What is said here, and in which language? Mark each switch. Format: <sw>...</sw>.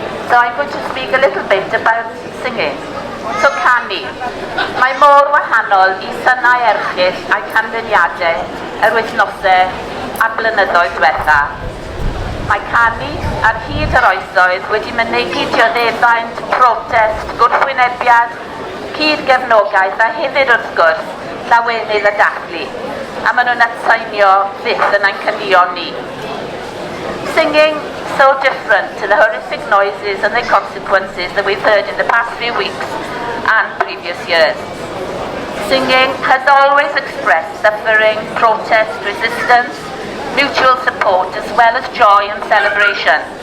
<en>So I'm going to speak a little bit about singing.</en> <cy>So canu. Mae mor wahanol I synau erchyll a'i canlyniadau yr wythnosau a blynyddoedd diwetha. Mae canu ar hyd yr oesoedd wedi mynegu dioddefaint, protest, gwrthwynebiad, cyd-gefnogaeth a hefyd wrth gwrs llawenydd y dathlu. a maen nhw'n atsainio fydd yn ein cynnion ni.</cy> <en>Singing so different to the horrific noises and their consequences that we've heard in the past few weeks and previous years. Singing has always expressed suffering, protest, resistance, mutual support, as well as joy and celebration.</en>